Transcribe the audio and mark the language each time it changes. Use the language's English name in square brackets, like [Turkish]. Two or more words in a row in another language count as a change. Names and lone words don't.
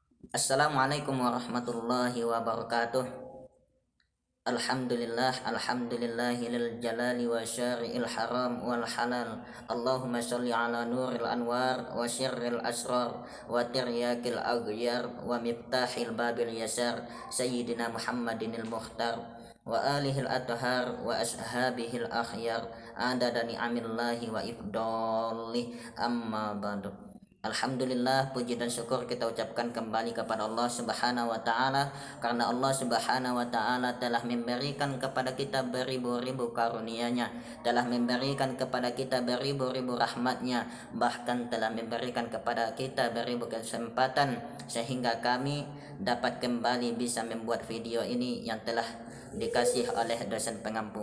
[Arabic] السلام عليكم ورحمة الله وبركاته. الحمد لله الجلال وشارع الحرام والحلال. اللهم صل على نور الأنوار وسر الأسرار وترياق الأغيار ومفتاح باب اليسار سيدنا محمد المختار وآله الأطهار وأصحابه الأخيار عدد نعم الله وإفضاله أما بعد. [Indonesian] Alhamdulillah, puji dan syukur kita ucapkan kembali kepada Allah [Arabic] سبحانه وتعالى, [Indonesian] karena Allah [Arabic] سبحانه وتعالى [Indonesian] telah memberikan kepada kita beribu-ribu karunia-Nya, telah memberikan kepada kita beribu-ribu rahmat-Nya, bahkan telah memberikan kepada kita beribu kesempatan sehingga kami dapat kembali bisa membuat video ini yang telah dikasih oleh dosen pengampu.